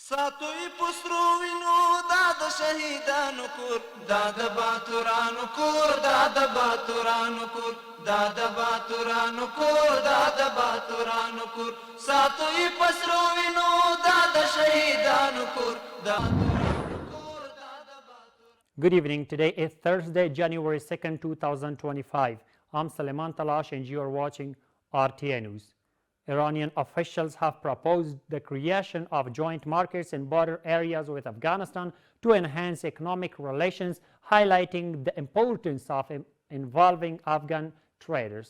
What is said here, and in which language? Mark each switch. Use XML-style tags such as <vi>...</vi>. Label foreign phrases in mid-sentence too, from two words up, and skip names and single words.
<ps>ساتوی پسرو وینو دا د شهیدانو کور دا د باتورانو کور دا د باتورانو کور دا د باتورانو کور دا د باتورانو کور ساتوی پسرو وینو دا د شهیدانو کور دا</ps> <en>Good evening. Today is Thursday, January 2nd, 2025. I'm Salman Talash and you are watching RTA News. Iranian officials have proposed the creation of joint markets in border areas with Afghanistan to enhance economic relations, highlighting the importance of involving Afghan traders.</en>